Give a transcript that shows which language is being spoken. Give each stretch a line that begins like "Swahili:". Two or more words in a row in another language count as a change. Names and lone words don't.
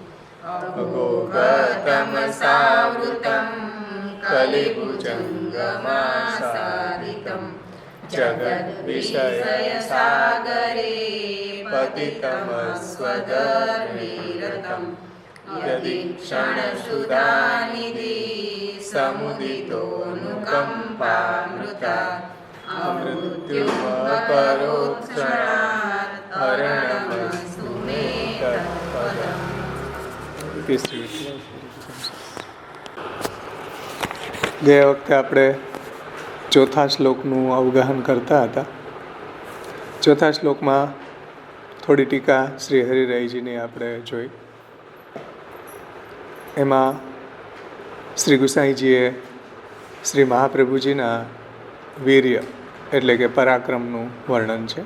Sanskrit: अघोगतमसावृतं कलिभुजङ्गमासादितं जगद्विषयसागरे पतितमस्वधर्मीरतं यदि क्षणसुधानिधि समुदितोऽनुकम्पामृता अमृत्युमपरोत्क्षणात् हरणमस्तु मे तत्पदम्.
Gujarati: ગયા વખતે આપણે ચોથા શ્લોકનું અવગાહન કરતા હતા. ચોથા શ્લોકમાં થોડી ટીકા શ્રી હરિરાયજીની આપણે જોઈ. એમાં શ્રી ગુસાઈજીએ શ્રી મહાપ્રભુજીના વીર્ય એટલે કે પરાક્રમનું વર્ણન છે.